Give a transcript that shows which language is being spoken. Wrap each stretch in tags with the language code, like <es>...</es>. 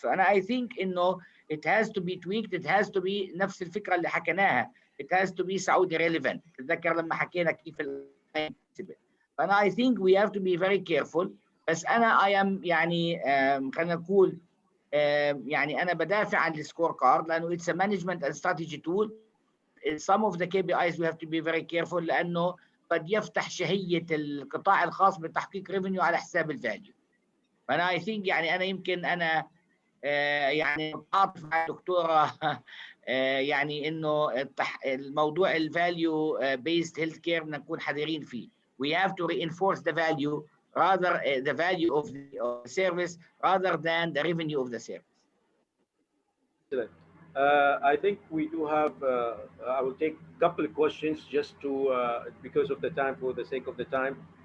<en>So I think</en> <ar>انه</ar> <en>it has to be tweaked, it has to be</en> <ar>نفس الفكره اللي حكيناها,</ar> <en>it has to be Saudi relevant.</en> <ar>تتذكر لما حكينا كيف فانا</ar> <en>I think we have to be very careful.</en> <ar>بس انا</ar> <en>I am</en> <ar>يعني خلينا نقول يعني انا بدافع عن السكور كارد لانه</ar> <en>it's a management and strategy tool. Some of the KPIs we have to be very careful</en> <ar>لانه قد يفتح شهيه القطاع الخاص بتحقيق ريفينيو على حساب الفاليو. فانا</ar> <en>I think</en> <ar>يعني انا يمكن انا يعني متعاطف مع الدكتوره يعني انه الموضوع الفاليو بيست هيلث كير بدنا نكون حذرين فيه.</ar> <en>We have to reinforce the value rather the value of the service rather than the revenue of the service. Excellent. I think we do have, I will take a couple of questions just to, because of the time, for the sake of the time.</en>